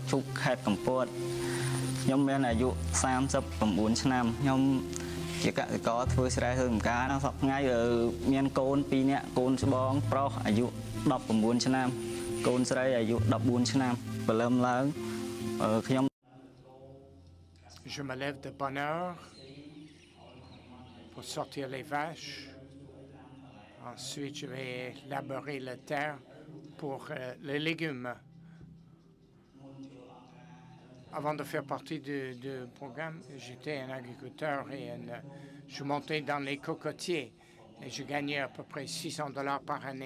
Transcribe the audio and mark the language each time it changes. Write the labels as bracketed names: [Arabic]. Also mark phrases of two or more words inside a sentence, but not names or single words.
[Khmer] ជុកខេត្តកំពតខ្ញុំមានអាយុ39ឆ្នាំខ្ញុំជាកសិករធ្វើស្រែធ្វើចម្ការសប្តាហ៍ថ្ងៃមានកូន2នាក់កូនច្បងប្រុសអាយុ19ឆ្នាំកូនស្រីអាយុ14ឆ្នាំព្រលឹមឡើងខ្ញុំ [French] Je me lève de bonne heure pour sortir les vaches. Ensuite, je vais labourer la terre pour les légumes. Avant de faire partie du programme, j'étais un agriculteur et je montais dans les cocotiers et je gagnais à peu près $600 par année.